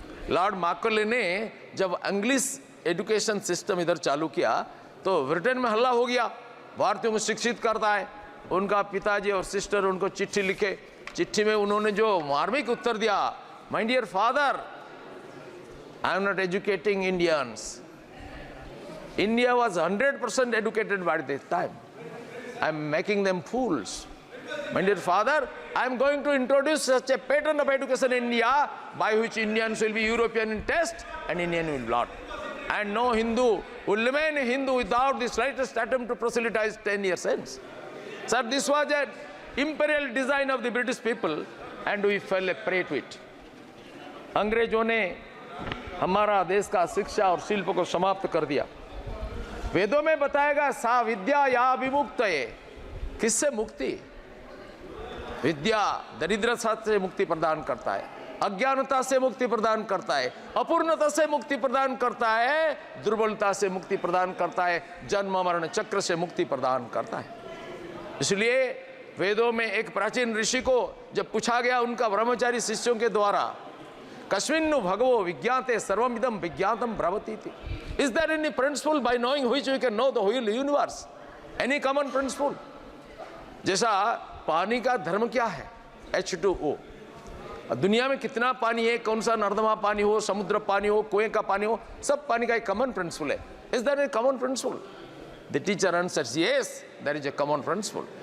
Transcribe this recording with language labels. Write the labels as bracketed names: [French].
[Hindi] Lord Merkley ने जब English education system इधर चालू किया तो ब्रिटेन में हल्ला हो गया, भारतीयों को शिक्षित करता है। उनका पिताजी और सिस्टर उनको चिट्ठी लिखे, चिट्ठी में उन्होंने जो मार्मिक उत्तर दिया, [English] My dear father, I am not educating Indians, India was 100% educated by this time. I am making them fools. My dear father, I am going to introduce such a pattern of education in India by which Indians will be European in taste and Indian will not. And no Hindu will remain a Hindu without the slightest attempt to proselytize 10 years hence. Sir, this was an imperial design of the British people and we fell a prey to it. [Hindi] अंग्रेजों ने हमारा देश का शिक्षा और शिल्प को समाप्त कर दिया। वेदों में बताएगा [Sanskrit] सा विद्या या विमुक्त [Hindi] है, किससे मुक्ति? विद्या दरिद्रता से मुक्ति प्रदान करता है, अज्ञानता से मुक्ति प्रदान करता है, अपूर्णता से मुक्ति प्रदान करता है, दुर्बलता से मुक्ति प्रदान करता है, जन्म मरण चक्र से मुक्ति प्रदान करता है। इसलिए वेदों में एक प्राचीन ऋषि को जब पूछा गया उनका ब्रह्मचारी शिष्यों के द्वारा, [Sanskrit] कस्मिन्नु भगवो विज्ञाते सर्वमिदं विज्ञातम ब्रवती थी, [English] is there any principle by knowing which we can know the whole universe? Any common principle? [Hindi] जैसा पानी का धर्म क्या है, H2O, दुनिया में कितना पानी है, कौन सा नर्दमा पानी हो, समुद्र पानी हो, कुएं का पानी हो, सब पानी का एक कॉमन प्रिंसिपल है। [English] Is there a common principle? The teacher answers, yes, there is a common principle.